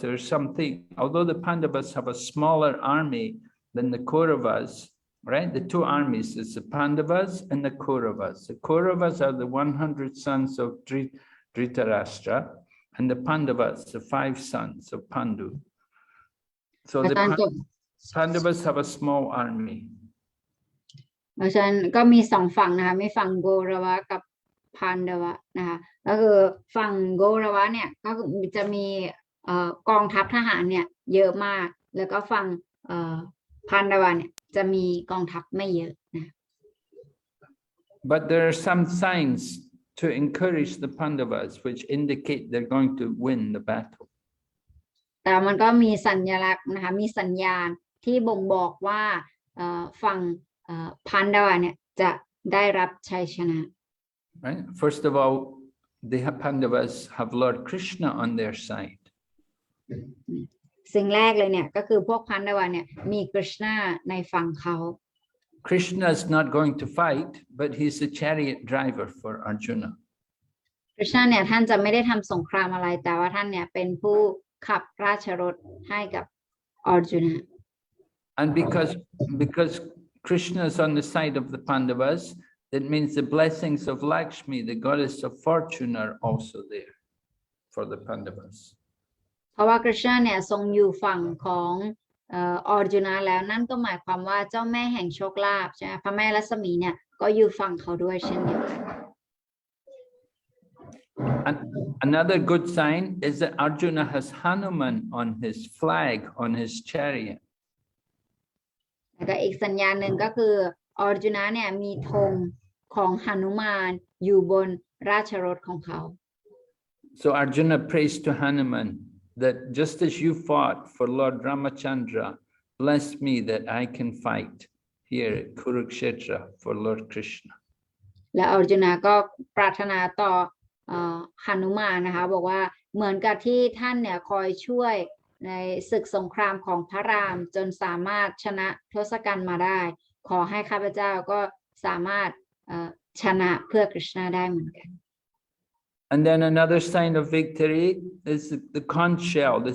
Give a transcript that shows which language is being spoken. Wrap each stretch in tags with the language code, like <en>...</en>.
<en>There's something, although the Pandavas have a smaller army than the Kauravas, right? The two armies is the Pandavas and the Kauravas. The Kauravas are the 100 sons of Dhritarashtra, and the Pandavas, the 5 sons of Pandu. So the Pandavas have a small army.</en> <th>เพราะฉะนั้นก็มีสองฝั่งนะคะมีฝั่งโกรวะกับพันดวะนะคะก็คือฝั่งโกรวะเนี่ยก็จะมีกองทัพทหารเนี่ยเยอะมากแล้วก็ฝั่งพันดวะเนี่ยจะมีกองทัพไม่เยอะนะ</th> <en>But there are some signs to encourage the Pandavas which indicate they're going to win the battle.</en> <th>แต่มันก็มีสัญลักษณ์นะคะมีสัญญาณที่บ่งบอกว่าฝั่งพันดวะเนี่ยจะได้รับชัยชนะ</th> <en>Right? First of all, the Pandavas have Lord Krishna on their side.</en> <th>สิ่งแรกเลยเนี่ยก็คือพวกพันดวะเนี่ยมีกฤษณาในฝั่งเขา</th> <en>Krishna is not going to fight, but he's the chariot driver for Arjuna.</en> <th>กฤษณาเนี่ยท่านจะไม่ได้ทำสงครามอะไรแต่ว่าท่านเนี่ยเป็นผู้ขับราชรถให้กับอรจุนะ</th> <en>And because Krishna is on the side of the Pandavas, that means the blessings of Lakshmi, the goddess of fortune, are also there for the Pandavas.</en> <th>เพราะว่ากฤษณาเนี่ยทรงอยู่ฝั่งของอรจุนะแล้วนั่นก็หมายความว่าเจ้าแม่แห่งโชคลาภใช่ไหมพระแม่ลักษมีเนี่ยก็อยู่ฝั่งเขาด้วยเช่นเดียวกัน</th> <en>And another good sign is that Arjuna has Hanuman on his flag, on his chariot.</en> <th>แล้วก็อีกสัญญาณหนึ่งก็คืออรจุนะเนี่ยมีธงของหนุมานอยู่บนราชรถของเขา</th> <en>So Arjuna prays to Hanuman that just as you fought for Lord Ramachandra, bless me that I can fight here at Kurukshetra for Lord Krishna.</en> <th>และอรจุนะก็ปรารถนาต่อหนุมานนะคะบอกว่าเหมือนกับที่ท่านเนี่ยคอยช่วยในศึกสงครามของพระรามจนสามารถชนะทศกัณฐ์มาได้ขอให้ข้าพเจ้าก็สามารถชนะเพื่อกฤษณาได้เหมือนกัน</th> <en>And then another sign of victory is the conch shell.</en>